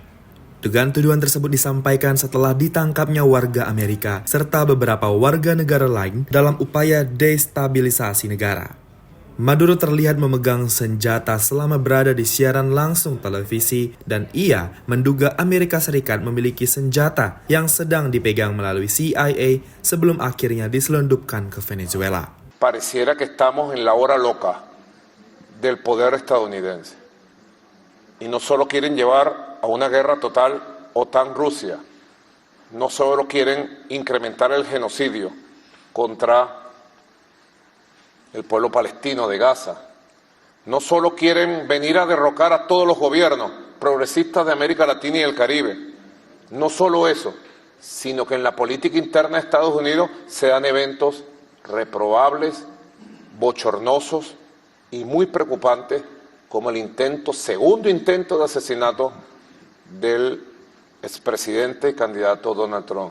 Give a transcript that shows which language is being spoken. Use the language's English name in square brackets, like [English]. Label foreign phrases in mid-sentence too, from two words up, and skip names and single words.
[Indonesian] Dugaan tuduhan tersebut disampaikan setelah ditangkapnya warga Amerika serta beberapa warga negara lain dalam upaya destabilisasi negara. Maduro terlihat memegang senjata selama berada di siaran langsung televisi dan ia menduga Amerika Serikat memiliki senjata yang sedang dipegang melalui CIA sebelum akhirnya diselundupkan ke Venezuela. [Spanish] Pareciera que estamos en la hora loca del poder estadounidense. Y no solo quieren llevar a una guerra total OTAN-Rusia, no solo quieren incrementar el genocidio contra el pueblo palestino de Gaza, no solo quieren venir a derrocar a todos los gobiernos progresistas de América Latina y el Caribe, no solo eso, sino que en la política interna de Estados Unidos se dan eventos reprobables, bochornosos y muy preocupantes como el segundo intento de asesinato del expresidente y candidato Donald Trump.